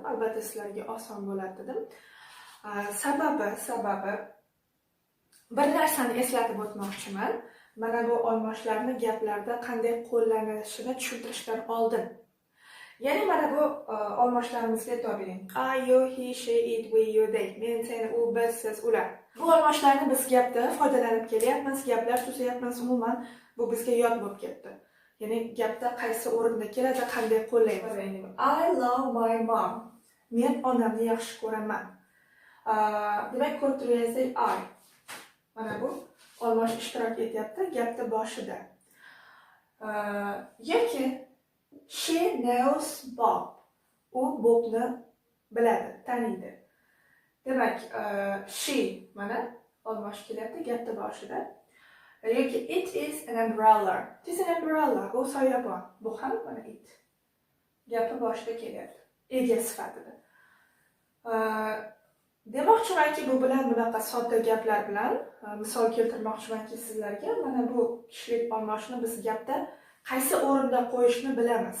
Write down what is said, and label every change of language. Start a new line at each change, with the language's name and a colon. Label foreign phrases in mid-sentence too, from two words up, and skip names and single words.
Uzbek: Albatta sizlarga oson bo'ladi dedim. Sababi bir narsani eslatib o'tmoqchiman. Mana bu olmoshlarni gaplarda qanday qo'llanilishini tushuntirishdan oldin. Ya'ni mana bu olmoshlarimizga e'tibor bering.
English: I, you, he, she, it, we, you, they.
Uzbek: Men, sen, u, biz, siz, ular. Bu olmoshlarni biz gapda foydalanib kelyapmiz, gaplar tuzayapmiz, umuman bu bizga yod bo'lib ketdi. Ya'ni gapda qaysi o'rinda keladi, qanday qo'llaymiz.
English: I love my mom.
Uzbek: Men onamni yaxshi ko'raman. Demak, ko'rib turganingizdek, I. Mana bu olmosh ishtirok etyapti gapda boshida.
English: Yoki she knows Bob.
Uzbek: U Bobni biladi, taniydi. Demak, she mana olmosh kelyapti gapda boshida.
English: Yoki it is an umbrella. It is an umbrella.
Uzbek: U soyabon. Bu ham mana it. Gapi boshida kelyapti. Ega sifatida. Demoqchimanki, bu bilan bunaqa sodda gaplar bilan misol keltirmoqchimanki sizlarga, mana bu kishilik almashishni biz gapda qaysi o'rinda qo'yishni bilamiz.